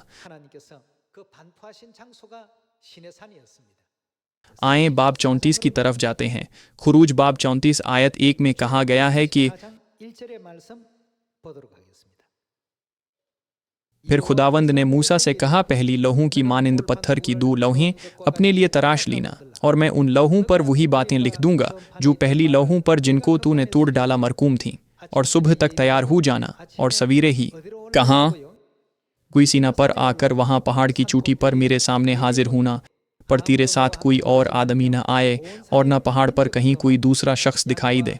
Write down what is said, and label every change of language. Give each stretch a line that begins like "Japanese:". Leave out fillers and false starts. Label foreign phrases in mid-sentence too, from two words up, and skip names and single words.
Korean: 하나님께서 그 반포하신 장소가 시내산이었습니다.
Urdu: آئے باب 34 کی طرف جاتے ہیں. خروج باب 34 آیت 1 میں کہا گیا ہے کہ
Korean: 4장 1절의 말씀 보도록 하겠습니다.
Urdu: پھر خداوند نے موسیٰ سے کہا، پہلی لوحوں کی مانند پتھر کی 2 لوحیں اپنے لیے تراش لینا، اور میں ان لوحوں پر وہی باتیں لکھ دوں گا جو پہلی لوحوں پر جن کو تو نے توڑ ڈالا مرقوم تھی، اور صبح تک تیار ہو جانا، اور سویرے ہی کہاں کوئی سینا پر آکر وہاں پہاڑ کی چوٹی پر میرے سامنے حاضر ہونا، پر تیرے ساتھ کوئی اور آدمی نہ آئے، اور نہ پہاڑ پر کہیں کوئی دوسرا شخص دکھائی دے.